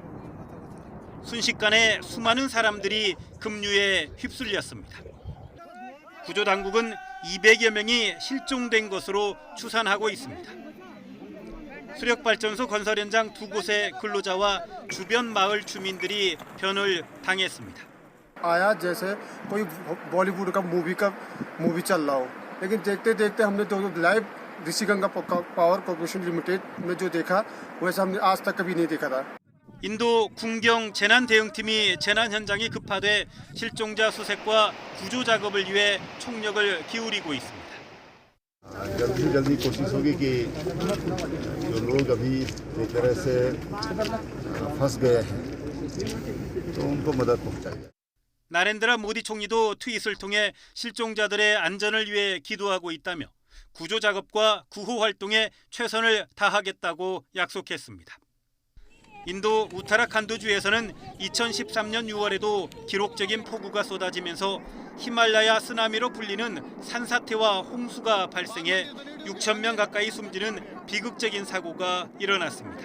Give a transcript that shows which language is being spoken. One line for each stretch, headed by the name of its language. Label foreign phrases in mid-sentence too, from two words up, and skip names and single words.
Korean: 순식간에 수많은 사람들이 급류에 휩쓸렸습니다. 구조당국은 200여 명이 실종된 것으로 추산하고 있습니다. 수력발전소 건설 현장 두 곳의 근로자와 주변 마을 주민들이 변을 당했습니다.
Hindi: आया जैसे कोई बॉलीवुड का मूवी चल रहा हो लेकिन देखते देखते हमने तो लाइव ऋषिगंगा पावर कॉर्पोरेशन लिमिटेड में जो देखा वैसा हमने आज तक कभी नहीं देखा था.
Korean: 인도 군경 재난대응팀이 재난 현장에 급파돼 실종자 수색과 구조 작업을 위해 총력을 기울이고 있습니다.
Hindi: जल्दी से जल्दी कोशिश होगी कि जो लोग अभी एक तरह से फंस गए हैं तो उनको मदद पहुंचाई जाए.
Korean: 나렌드라 모디 총리도 트윗을 통해 실종자들의 안전을 위해 기도하고 있다며 구조 작업과 구호 활동에 최선을 다하겠다고 약속했습니다. 인도 우타라칸두주에서는 2013년 6월에도 기록적인 폭우가 쏟아지면서 히말라야 쓰나미로 불리는 산사태와 홍수가 발생해 6천 명 가까이 숨지는 비극적인 사고가 일어났습니다.